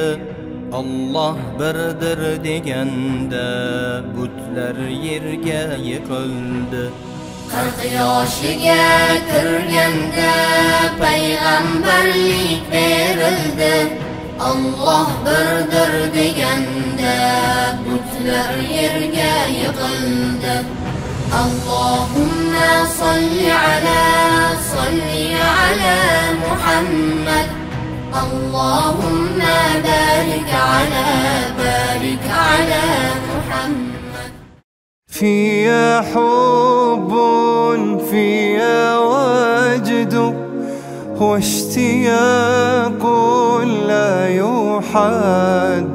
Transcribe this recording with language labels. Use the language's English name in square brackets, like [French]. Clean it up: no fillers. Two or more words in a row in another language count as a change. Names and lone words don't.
[Uzbek] Allah birdir deganda butlar yerga yiqildi. 40 yoshiga kirganda payg'ambarlik berildi. Allah birdir deganda butlar yerga yiqildi. [Arabic] اللهم صل على محمد. اللهم بارك على محمد. فيها حب فيها وجد واشتياق لا يحد.